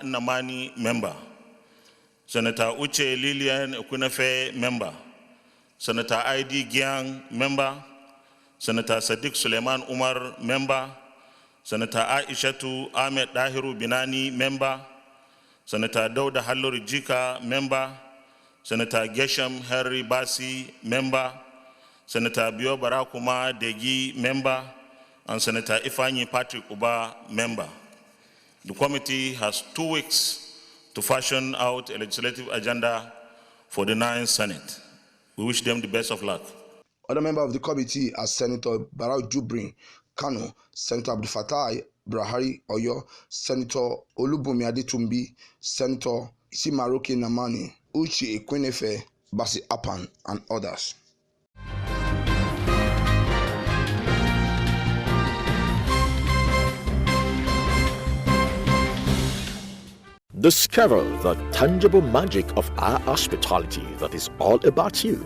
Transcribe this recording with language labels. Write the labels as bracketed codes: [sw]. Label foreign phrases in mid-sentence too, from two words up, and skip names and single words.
[en] Namani, Member; Senator Uche Lilian Okunefe, Member; Senator ID Giang, Member; Senator Sadiq Suleiman Umar, Member; Senator Aishatu Ahmed Dahiru Binani, Member; Senator Dauda Halluri Jika, Member; Senator Geshem Henry Basi, Member; Senator Bio Barakuma Degi, Member; and Senator Ifanyi Patrick Uba, Member. The committee has 2 weeks to fashion out a legislative agenda for the 9th Senate. We wish them the best of luck. Other members of the committee are Senator Barau Jubrin Kano, Senator Abdul Fattah Buhari Oyo, Senator Olubumi Adetumbi, Senator Isimaroke Namani, Uche Ekwenefe, Basi Apan, and others. Discover the tangible magic of our hospitality that is all about you.